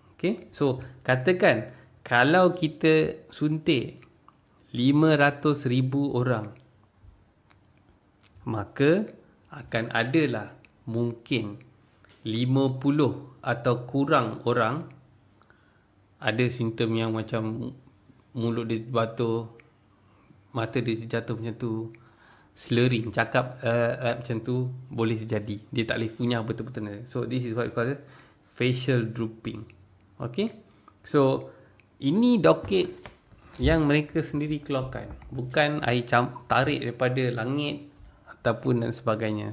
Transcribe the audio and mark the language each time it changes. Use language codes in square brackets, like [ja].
[ms] Okay, so katakan kalau kita suntik 500,000 orang, maka akan adalah mungkin 50 atau kurang orang ada simptom yang macam mulut dia batu, mata dia jatuh macam tu, slurring, cakap macam tu boleh terjadi. Dia tak boleh kunyah betul-betul. [en] So this is what we call facial drooping. [ms] Okay, so ini doket yang mereka sendiri keluarkan, bukan I tarik daripada langit ataupun dan sebagainya.